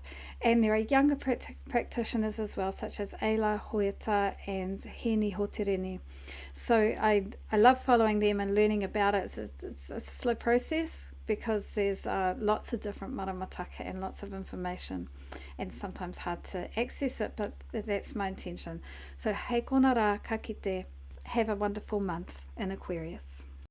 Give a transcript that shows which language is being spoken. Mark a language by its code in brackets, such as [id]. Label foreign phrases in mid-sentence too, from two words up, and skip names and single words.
[en] And there are younger practitioners as well, such as Eila Hoeta and Heni Hotereni. So I love following them and learning about it. It's a slow process, because there's lots of different maramataka and lots of information, and sometimes hard to access it, but that's my intention. [mi] So hei kona rā, ka kite, [en] have a wonderful month in Aquarius.